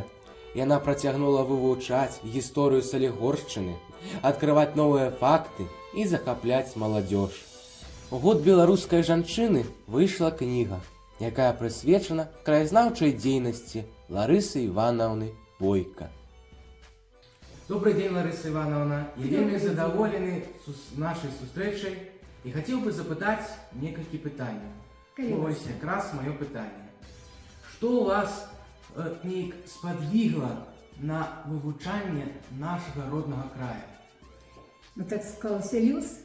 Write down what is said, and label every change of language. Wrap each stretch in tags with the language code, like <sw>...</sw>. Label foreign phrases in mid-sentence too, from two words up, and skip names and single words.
<be>Яна працягнула вывучаць гісторыю Салігоршчыны, адкрываць новыя факты і захапляць маладзёж. У год беларускай жанчыны выйшла кніга, якая прысвечана краязнаўчай дзейнасці Ларысы Івановны Бойка.</be> <ru>Добрый день, Лариса Ивановна.</ru> <be>Я вельмі задоволены нашей сустрэчай і хацеў бы запытаць некалькі пытанняў. Вось якраз маё пытанне. Што у вас неяк спадвігла на вывучанне нашага роднага края? Ну так склаўся лёс.</be>